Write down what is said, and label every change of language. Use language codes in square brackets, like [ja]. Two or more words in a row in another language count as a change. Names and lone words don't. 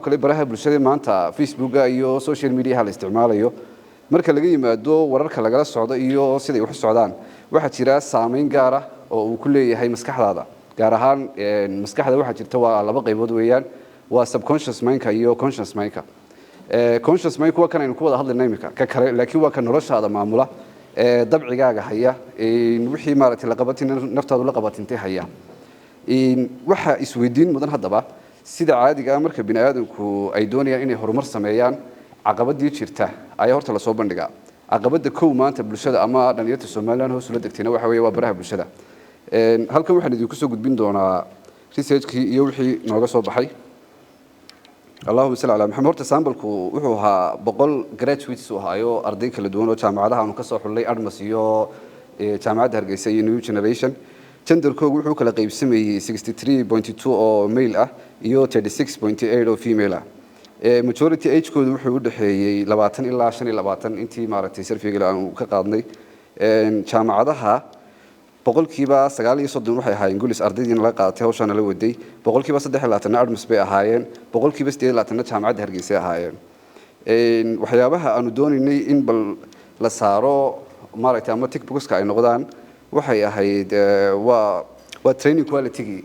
[so] kale baraha bulshada maanta Facebook-ga iyo [en] social media [so] la isticmaalayo marka laga yimaado wararka lagala socdo iyo siday wax u socdaan waxa jira saameyn gaar ah oo uu ku leeyahay maskaxdaada gaar ahaan maskaxda waxa jirta waa laba qaybood weeyaan waa [en] subconscious mind-ka [so] iyo [en] conscious mind-ka conscious mind [so] waa kan aynu ku wada hadlayna imika ka kale laakiin waa kan noloshaada maamula dabcigaaga haya wixii maaragtay la qabatin naftaadu la qabatintay haya waxa isweydiin mudan haddaba sida caadiga ah marka bini'aadamku ay doonayaan inay horumar sameeyaan caqabadii jirta ayaa horta la soo bandhigaa caqabada kow maanta bulshada ama dhalinyarta Soomaaliland hoos ula degtayna waxa weeye waa baraha bulshada halkan waxaan idinku soo gudbin doonaa research-kii iyo wixii nooga soo baxay [ar] اللهم صل على محمد [so] horta sample-ku wuxuu ahaa 100 graduates oo hayo arday kala duwan oo jaamacadaha aanu ka soo xulay Admas iyo jaamacadda Hargeysa iyo New Generation gender-koodu wuxuu kala qaybsamayay 63.2 oo male ah iyo 36.8 oo female ah majority age-koodu wuxuu u dhaxeeyay 20 ilaa 25 intii maaragtay survey-ga aanu ka qaadnay jaamacadaha boqolkiiba 9 waxay ahaayeen gulis ardaydiina la qaadatay hawshan la waday boqolkiiba 3 Admas bay ahaayeen boqolkiiba 8 jaamacadda Hargeysa ahaayeen waxyaabaha aanu doonaynay in bal la saaro maaragtay ama [en] tick box-ka [so] ay noqdaan waxay ahayd waa [en] training quality